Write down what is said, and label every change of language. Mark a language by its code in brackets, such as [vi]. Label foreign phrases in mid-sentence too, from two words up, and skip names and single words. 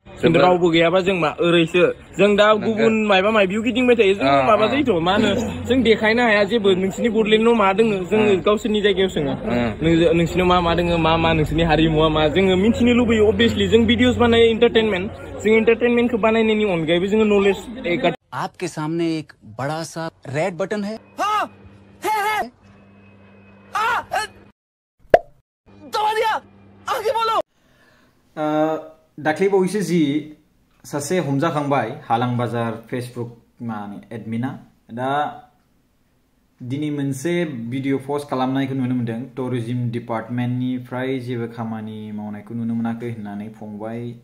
[brx] खिन्थु रावबो गैयाबा जों मा ओरैसो जों दा गुबुन मायबा मायबियाव गिदिंबाय थायो जों माबा जायोथ' मा होनो जों देखायनो हाया जेबो नोंसिनि बडलेण्डआव मा दोङो जोङो गावसोरनि जायगायाव सोङो नोंसिनाव मा दोङो मा नोंसिनि हारिमुआ मा जोङो मिथिनो लुबैयो अबभियासलि जों भिडिअस बानायो एन्टारटेनमेन्ट जों एन्टारटेनमेन्टखौ बानायनायनि अनगायैबो जोङो नलेज [hi] आपके सामने एक बड़ा सा रेड बटन है दबा दिया आगे बोलो [brx] दाख्लै बावैसो जि सासे हमजाखांबाय हालां बाजार फेसबुक माने एडमिना दा दिनै मोनसे भिडिअ पस्ट खालामनायखौ नुनो मोनदों टुरिज्म डिपार्टमेन्टनिफ्राय जेबो खामानि मावनायखौ नुनो मोनाखै होननानै फंबाय